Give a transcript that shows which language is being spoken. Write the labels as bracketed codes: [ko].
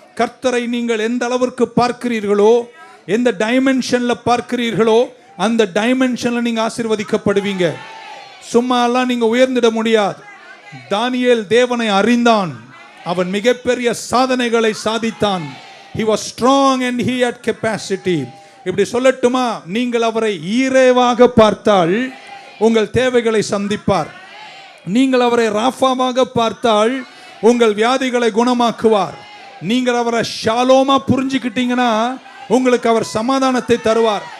[ta] கர்த்தரை நீங்கள் எந்த அளவிற்கு பார்க்கிறீர்களோ, எந்த டைமென்ஷன்ல பார்க்கிறீர்களோ அந்த டைமென்ஷன்ல நீங்க ஆசீர்வதிக்கப்படுவீங்க. சும்மா எல்லாம் நீங்க உயர்ந்திட முடியாது. தானியேல் தேவனை அறிந்தான், அவன் மிகப்பெரிய சாதனைகளை சாதித்தான். [en] He was strong and he had capacity. [ta] இப்படி சொல்லட்டுமா, நீங்கள் அவரை ஈரேவாக பார்த்தால் உங்கள் தேவைகளை சந்திப்பார். நீங்கள் அவரை ராஃபாவாக பார்த்தால் உங்கள் வியாதிகளை குணமாக்குவார். நீங்கள் அவரை ஷாலோமா புரிஞ்சுக்கிட்டீங்கன்னா உங்களுக்கு அவர் சமாதானத்தை தருவார்.